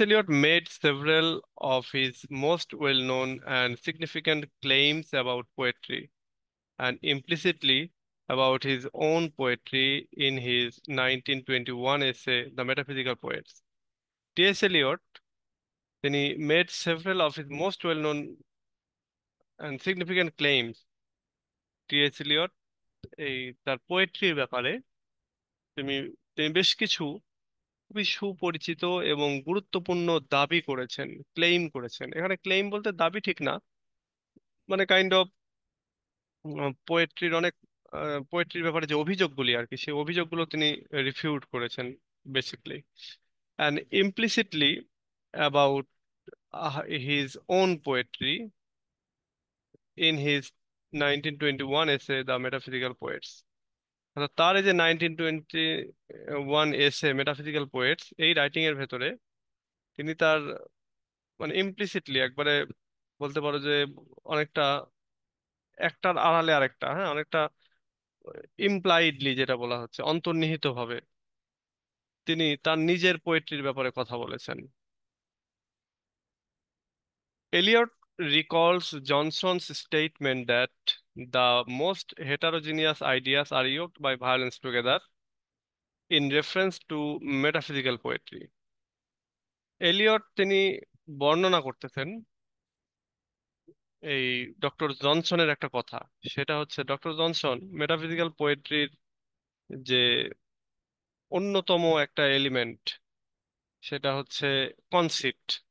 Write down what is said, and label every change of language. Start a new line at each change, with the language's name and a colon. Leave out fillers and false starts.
English: Eliot made several of his most well-known and significant claims about poetry, and implicitly about his own poetry, in his 1921 essay, The Metaphysical Poets. T S. Eliot তিনি made several of his most well-known and significant claims।
Bangla: T.S.. Eliot এই তার পোয়েট্রির ব্যাপারে তিনি তিনি বেশ কিছু খুবই সুপরিচিত এবং গুরুত্বপূর্ণ দাবি করেছেন, ক্লেইম করেছেন। এখানে ক্লেইম বলতে দাবি ঠিক না, মানে কাইন্ড অফ পোয়েট্রির অনেক পোয়েট্রির ব্যাপারে যে অভিযোগগুলি আর কি, সেই অভিযোগগুলো তিনি রিফিউট করেছেন basically,
English: And implicitly about his own poetry in his 1921 essay the metaphysical poets.
Bangla: অর্থাৎ তার এই যে 1921 এসে মেটাফিজিক্যাল পোয়েটস, এই রাইটিং এর ভেতরে তিনি তার মানে ইমপ্লিসিটলি একবারে বলতে পারো যে অনেকটা একটার আড়ালে আরেকটা, হ্যাঁ, অনেকটা ইমপ্লাইডলি যেটা বলা হচ্ছে অন্তর্নিহিত ভাবে তিনি তার নিজের পোয়েট্রির ব্যাপারে কথা বলেছেন। Elliot recalls Johnson's statement that the most heterogeneous ideas are yoked by violence together, in reference to metaphysical poetry। Elliot তিনি বর্ণনা করতেছেন এই ডক্টর জনসনের একটা কথা। সেটা হচ্ছে ডক্টর জনসন মেটাফিজিক্যাল পোয়েট্রির যে অন্যতম একটা এলিমেন্ট, সেটা হচ্ছে কনসিট।